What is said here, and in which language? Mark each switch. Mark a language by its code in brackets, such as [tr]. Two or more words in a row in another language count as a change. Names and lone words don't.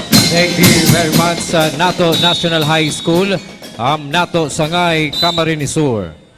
[en] Thank you very much sa NATO National High School, NATO Sangay, Camarines Sur.